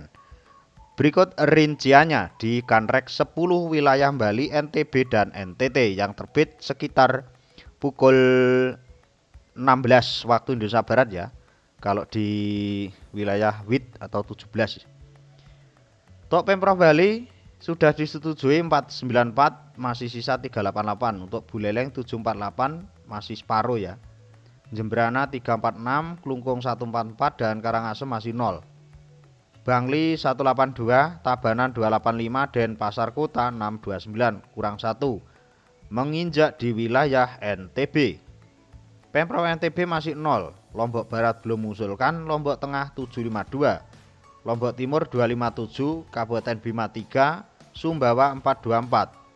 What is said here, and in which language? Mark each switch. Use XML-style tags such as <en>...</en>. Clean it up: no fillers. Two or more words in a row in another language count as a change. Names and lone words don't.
<id>Berikut rinciannya di Kanrek 10 wilayah Bali, NTB dan NTT yang terbit sekitar pukul 16 waktu Indonesia Barat ya. Kalau di wilayah WIT atau 17. Untuk Pemprov Bali sudah disetujui 494, masih sisa 388. Untuk Buleleng 748 masih separuh ya. Jembrana 346, Klungkung 144 dan Karangasem masih 0. Bangli 182, Tabanan 285, Denpasar Kota 629, kurang 1. Menginjak di wilayah NTB. Pemprov NTB masih 0. Lombok Barat belum mengusulkan, Lombok Tengah 752. Lombok Timur 257, Kabupaten Bima 3, Sumbawa 424.</id>